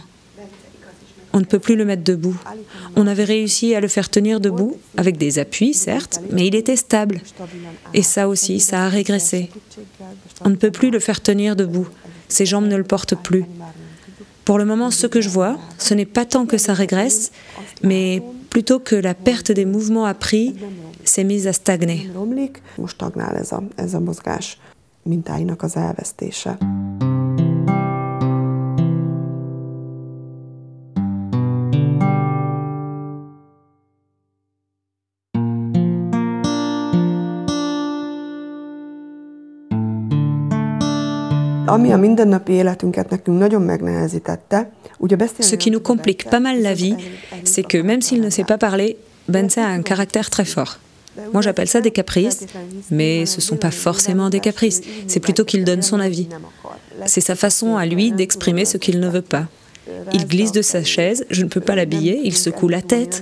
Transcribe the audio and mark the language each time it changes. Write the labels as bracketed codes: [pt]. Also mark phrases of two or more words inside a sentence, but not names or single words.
[fr] On ne peut plus le mettre debout. On avait réussi à le faire tenir debout, avec des appuis, certes, mais il était stable. Et ça aussi, ça a régressé. On ne peut plus le faire tenir debout. Ses jambes ne le portent plus. Pour le moment, ce que je vois, ce n'est pas tant que ça régresse, mais plutôt que la perte des mouvements appris s'est mise à stagner. [hu] Most stagnál ez a mozgás mintáinak az elvesztése. Ami a mindennapi életünket nekünk nagyon megnehezítette, ugye beszélni... [fr] Ce qui nous complique pas mal la vie, c'est que même s'il ne sait pas parler, Bence a un caractère très fort. Moi j'appelle ça des caprices, mais ce ne sont pas forcément des caprices, c'est plutôt qu'il donne son avis. C'est sa façon à lui d'exprimer ce qu'il ne veut pas. Il glisse de sa chaise, je ne peux pas l'habiller, il secoue la tête.